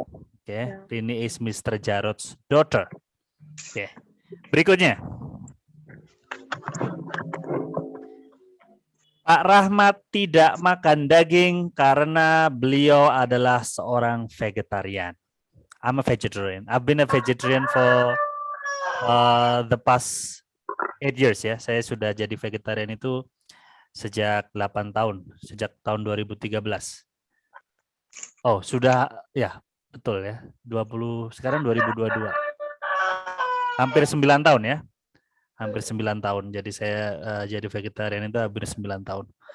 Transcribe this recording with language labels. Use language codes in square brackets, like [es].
[en] Oke, Rini is Mr. Jarot's daughter. Oke. Berikutnya. [id] Pak Rahmat tidak makan daging karena beliau adalah seorang vegetarian. [en] I'm a vegetarian. I've been a vegetarian for the past 8 years ya. [id] Saya sudah jadi vegetarian itu sejak 8 tahun, sejak tahun 2013. Oh, sudah ya, betul ya. 20 sekarang 2022. Hampir 9 tahun ya. Hampir 9 tahun. Jadi saya jadi vegetarian itu hampir 9 tahun.